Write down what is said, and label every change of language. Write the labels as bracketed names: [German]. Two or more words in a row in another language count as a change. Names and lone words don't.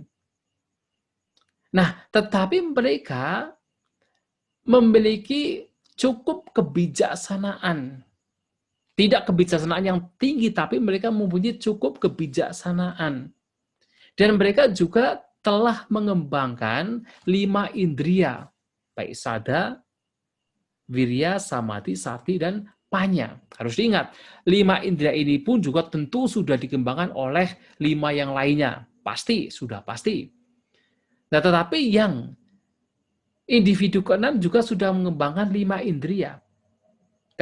[Indonesian] Nah, tetapi mereka memiliki cukup kebijaksanaan. Tidak kebijaksanaan yang tinggi, tapi mereka mempunyai cukup kebijaksanaan. Dan mereka juga telah mengembangkan 5 indria, baik [Pali] sada, wirya, samadhi, sati, [Indonesian] dan panya. Harus diingat, 5 indria ini pun juga tentu sudah dikembangkan oleh 5 yang lainnya. Pasti, sudah pasti. Nah, tetapi yang individu ke-6 juga sudah mengembangkan 5 indria.